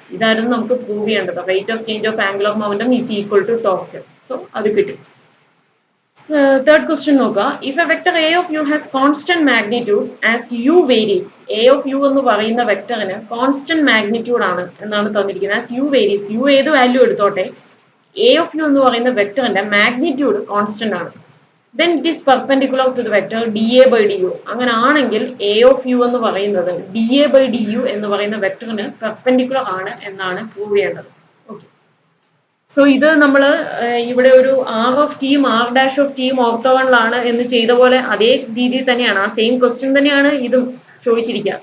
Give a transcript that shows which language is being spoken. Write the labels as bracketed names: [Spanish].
[Malayalam] ഇതായിരുന്നു നമുക്ക് പ്രൂവ് ചെയ്യേണ്ടത്. [English] Rate of change of angular momentum is equal to torque. So [Malayalam] അത് കിട്ടി. [English] third question [Malayalam] നോക്കുക. [English] If a vector a of u has constant magnitude as u varies. [Malayalam] A of U എന്ന് പറയുന്ന വെക്ടറിന് constant magnitude ആണ് എന്നാണ് തന്നിരിക്കുന്നത്. [English] as u varies, [Malayalam] U ഏത് value എടുത്തോട്ടെ, എ ഓഫ് യു എന്ന് പറയുന്ന വെക്ടറിന്റെ മാഗ്നിറ്റ്യൂഡ് കോൺസ്റ്റന്റ് ആണ്. [English] then it is perpendicular to the vector dA by du. [Malayalam] അങ്ങനെ ആണെങ്കിൽ എ ഓഫ് യു എന്ന് പറയുന്നത് dA by du എന്ന് പറയുന്ന വെക്ടറിന് പെർപെൻഡിക്കുലർ ആണ് എന്നാണ് പ്രൂവ് ചെയ്യേണ്ടത്. ഓക്കെ, സോ ഇത് നമ്മൾ ഇവിടെ ഒരു ആർ ഓഫ് ടിയും ആർ ഡാഷ് ഓഫ് ടിയും ഓർത്തോഗണലാണ് എന്ന് ചെയ്ത പോലെ അതേ രീതിയിൽ തന്നെയാണ്, ആ സെയിം ക്വസ്റ്റ്യൻ തന്നെയാണ് ഇതും ചോദിച്ചിരിക്കുക.